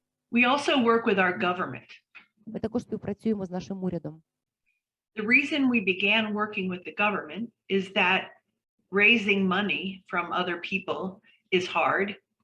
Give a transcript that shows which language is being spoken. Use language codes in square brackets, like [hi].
[en] We also work with our government. [uk] Ми також співпрацюємо з нашим урядом. [en] The reason we began working with the government is that raising money from other people is hard.